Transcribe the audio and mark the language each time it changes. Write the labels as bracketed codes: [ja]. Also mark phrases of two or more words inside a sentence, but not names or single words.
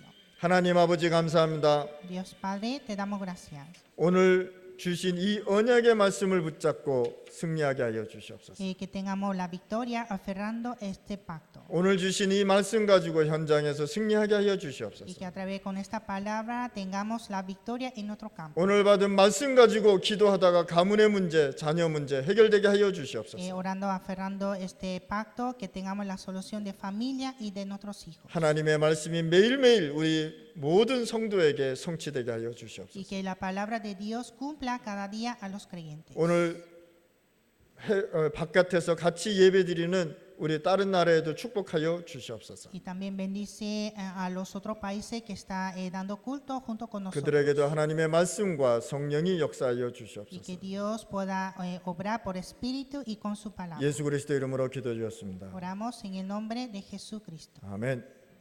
[ko] 하나님 아버지 감사합니다. [es] Dios Padre, te damos gracias. [ko] 오늘 주신 이 언약의 말씀을 붙잡고 승리하게 하여 주시옵소서. [es] Que tengamos la victoria aferrando este pacto. [ko] 오늘 주신 이 말씀 가지고 현장에서 승리하게 하여 [es] Y [ko] 주시옵소서. [es] que a través con esta palabra tengamos la victoria en nuestro campo. [ko] 오늘 받은 말씀 가지고 기도하다가 가문의 문제, 자녀 문제 해결되게 하여 주시옵소서. [es] Orando, aferrando este pacto, que tengamos la solución de familia y de nuestros hijos. [ko] 하나님의 말씀이 매일매일 우리 모든 성도에게 성취되게 하여 [es] Y [ko] 주시옵소서. [es] que la palabra de Dios cumpla cada día a los creyentes. [ko] 오늘 바깥에서 같이 예배드리는 우리 다른 나라에도 축복하여 주시옵소서. [es] Y también bendice a los otros países que está dando culto junto con nosotros. [ko] 그들에게도 하나님의 말씀과 성령이 역사하여 [es] Y [ko] 주시옵소서. [es] que Dios pueda obrar por espíritu y con su palabra. [ko] 예수 그리스도 이름으로 기도드렸습니다. [es] Oramos en el nombre de Jesucristo. [ko] 아멘.